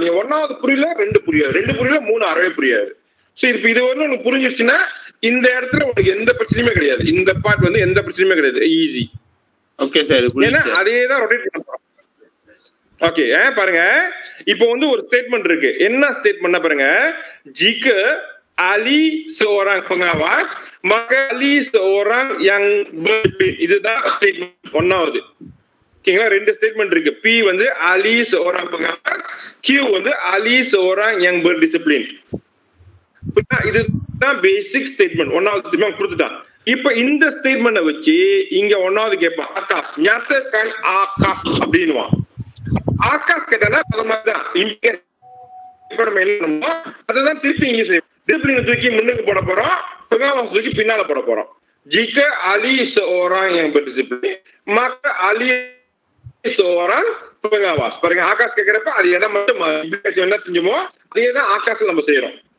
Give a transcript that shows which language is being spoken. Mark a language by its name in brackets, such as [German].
[Tamil] நீங்க ஒன்னாவது புரியல, ரெண்டு புரியல, மூணு அறவே புரியாது. சோ இப்ப இது வந்து உங்களுக்கு புரிஞ்சிருச்சுன்னா இந்த இடத்துல உங்களுக்கு எந்த பிரச்சனையுமே கிடையாது. இந்த பார்ட் வந்து எந்த பிரச்சனையுமே கிடையாது. ஈஸி. Okay sir. ஏன்னா அதே தான் ரொட்டேட் பண்ண போறோம். ஓகே பாருங்க, இப்போ வந்து ஒரு ஸ்டேட்மெண்ட் இருக்கு. என்ன ஸ்டேட்மெண்ட் பாருங்க, [Malay] jika Ali seorang pengawas maka Ali seorang yang berdisiplin. [Tamil] இதுதான் ஸ்டேட்மெண்ட் ஒன்னாவது. ஓகேங்களா? ரெண்டு ஸ்டேட்மெண்ட் இருக்கு. [Malay] P வந்து Ali seorang pengawas, Q வந்து Ali seorang yang berdisiplin. [Tamil] இதுதான் பேசிக் ஸ்டேட்மெண்ட். ஒன்னாவது ஸ்டேட்மெண்ட் கொடுத்துட்டான். இப்ப இந்த ஸ்டேட்மெண்ட வச்சு இங்க ஒன்னாவது கேட்பான், ஆகாஷ் nyatakan ஆகாஷ் அப்படின்னுவான். ஆகாஷ் கேட்டா அது மாதிரிதான் இங்க நம்ம என்ன பண்ணுவோம், அதுதான் திருப்பி இங்க செய்வோம். டிசிப்ளினை தூக்கி முன்னுக்கு போட போறோம், pengawas தூக்கி பின்னால போட போறோம். [Malay] jika Ali seorang yang berdisiplin maka Ali seorang pengawas. [Tamil] பாருங்க, ஆகாஷ் கேட்கிறப்ப அது எதை மட்டும் என்ன செஞ்சோமோ அதேதான் ஆகாஷ் நம்ம செய்யறோம்.